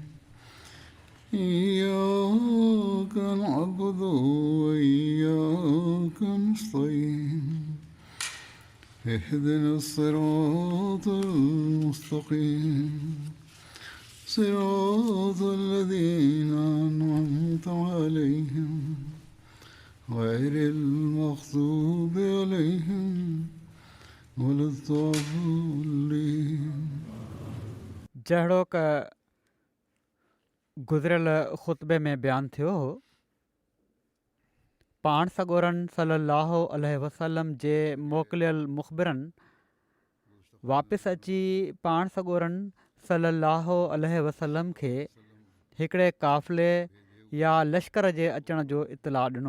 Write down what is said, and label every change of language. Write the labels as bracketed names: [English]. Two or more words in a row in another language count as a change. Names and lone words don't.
[Arabic] إياك نعبد وإياك نستعين اهدنا الصراط المستقيم صراط الذين أنعمت عليهم غير المغضوب عليهم ولا الضالين. [Sindhi] जहिड़ो क गुज़िरियल ख़ुतबे में बयानु थियो हो, पाण सॻोरन [Arabic] صلى الله عليه وسلم [Sindhi] जे मोकिलियल मुख़बिरनि वापसि अची पाण सॻोरन [Arabic] صلى الله عليه وسلم [Sindhi] खे हिकिड़े क़ाफ़िले या लश्कर जे अचण जो इतलाउ ॾिनो।